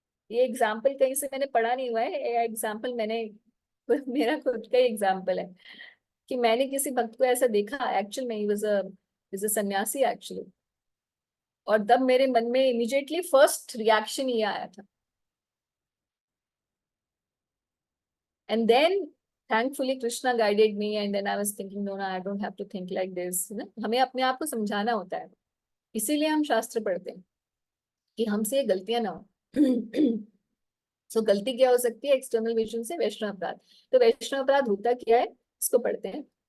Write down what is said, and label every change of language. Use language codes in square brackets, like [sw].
[hi] ये एग्जाम्पल कहीं से मैंने पढ़ा नहीं हुआ है, ये एग्जाम्पल मैंने मेरा खुद का ही एग्जाम्पल है कि मैंने किसी भक्त को ऐसा देखा, एक्चुअल में ही [en] was a सन्यासी actually, [hi] और तब मेरे मन में इमिजिएटली फर्स्ट रिएक्शन ये आया था। [en] And then thankfully Krishna guided me, and then I was thinking, no, I don't have to think like this. [hi] ना, हमें अपने आप को समझाना होता है, इसीलिए हम शास्त्र पढ़ते हैं कि हमसे ये गलतियां ना हो। सो गलती क्या हो सकती है एक्सटर्नल विजन से? वैष्णव अपराध। तो वैष्णव अपराध होता क्या है, इसको पढ़ते हैं।